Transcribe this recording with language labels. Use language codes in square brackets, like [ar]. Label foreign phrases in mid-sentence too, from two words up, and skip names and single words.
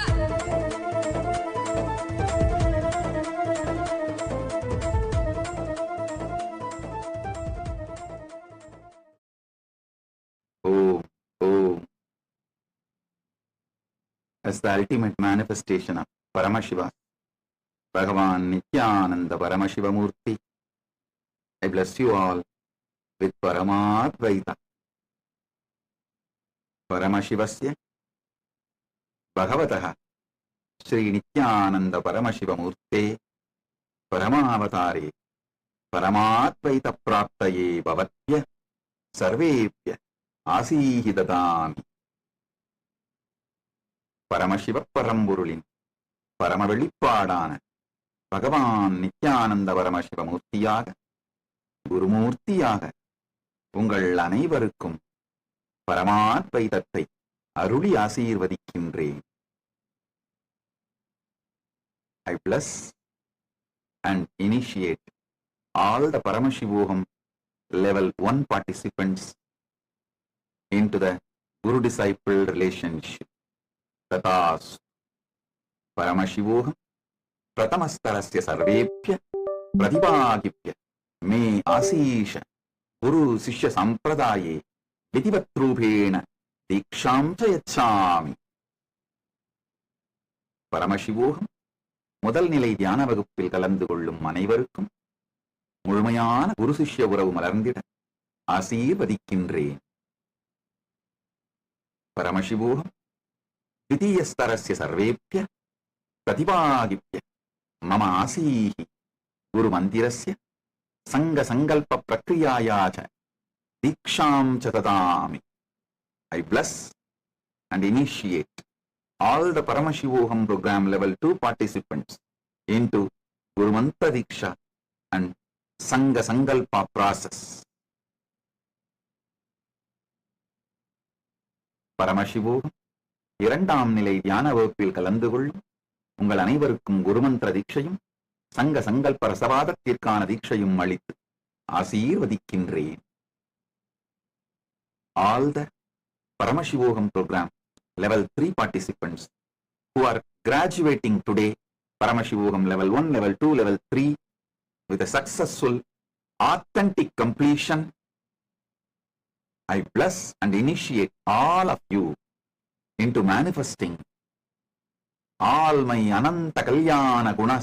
[en] Om, Om. As the ultimate manifestation of Paramashiva, Bhagavan Nithyananda Paramashivam Murthy, I bless you all with [sa] परम अवतार. परमशिवस्य भगवतः श्री नित्यानन्द परमशिवम् मूर्ति परम अवतारे परमाद्वैत प्राप्तये भवत्य सर्वेप्य आसिहि ददामि [ta] பரமசிவ பரம்பொருளின் பரமவெளிப்பாடான பகவான் நித்யானந்த பரமசிவ மூர்த்தியாக குருமூர்த்தியாக உங்கள் அனைவருக்கும் பரமாத்வைதத்தை அருளி ஆசீர்வதிக்கின்றேன். [en] I bless and initiate all the Paramashivoham level 1 participants into the Guru-disciple relationship. [sa] ततः परमशिवोहम् प्रथमस्तरस्य सर्वेप्य प्रतिभागिप्य मे आशिषा गुरु शिष्य सम्प्रदाये विधिवत्रुभेन दीक्षां चयचामि. [ta] Paramashivoham முதல் நிலை தியான வகுப்பில் கலந்து கொள்ளும் அனைவருக்கும் முழுமையான குரு சிஷ்ய உறவு மலர்ந்திட ஆசீர்வதிக்கின்றேன். [sa] பரமசிவோகம் द्वितीयस्तरस्य सर्वेभ्य प्रतिभागिभ्य मम आसीः गुरुमन्दिरस्य सङ्गसङ्कल्पप्रक्रियाया च दीक्षां च ददामि. [en] I bless and initiate all the Paramashivoham program level 2 participants into [sa] गुरु मन्त्र दीक्षा [en] and [sa] सङ्घ सङ्कल्प [en] process. [ta] பரமசிவோகம் இரண்டாம் நிலை தியான வகுப்பில் கலந்து கொள்ளும் உங்கள் அனைவருக்கும் குருமந்திர தீட்சையும் சங்க சங்கல்ப ரசவாதத்திற்கான தீட்சையும் அளித்து ஆசீர்வதிக்கின்றேன். [en] All the Paramashivoham program level 3 participants who are graduating today Paramashivoham level 1, level 2, level 3 with a successful authentic completion, I bless and initiate all of you into manifesting all my [sa] अनन्त कल्याण गुण.